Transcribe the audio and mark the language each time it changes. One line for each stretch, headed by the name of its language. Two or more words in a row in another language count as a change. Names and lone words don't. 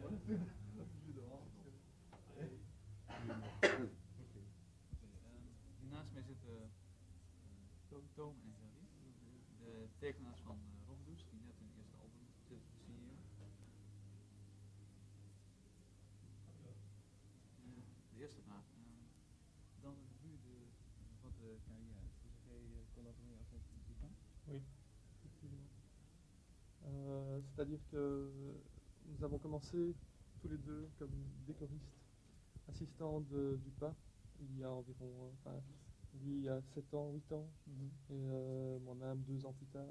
Dutch: Naast mij zitten Toom en Gerrie, de tekenaars van Rockdoes, die net hun eerste album zitten te signeren. De eerste vraag.
French: Dans le début de votre carrière, est-ce que vous avez collaboré avec Dupin? Oui, effectivement. C'est-à-dire que nous avons commencé tous les deux comme décoristes, assistants de Dupin, il y a environ, lui il y a 7 ans, 8 ans, et moi-même 2 ans plus tard.